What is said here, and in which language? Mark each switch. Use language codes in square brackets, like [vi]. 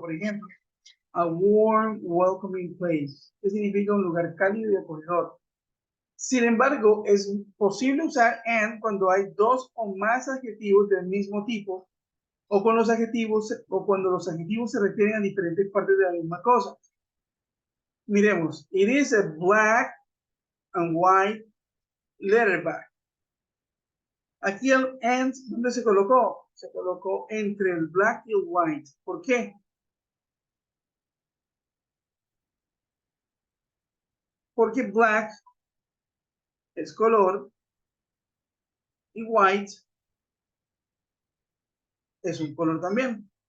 [es] Por ejemplo, [en] a warm, welcoming place, [es] que significa un lugar cálido y acogedor. Sin embargo, es posible usar and cuando hay dos o más adjetivos del mismo tipo o cuando los adjetivos se refieren a diferentes partes de la misma cosa. Miremos, [en] it is a black and white letterback. [es] Aquí el and, ¿dónde se colocó? Se colocó entre el black y el white. ¿Por qué? Porque black es color y white es un color también.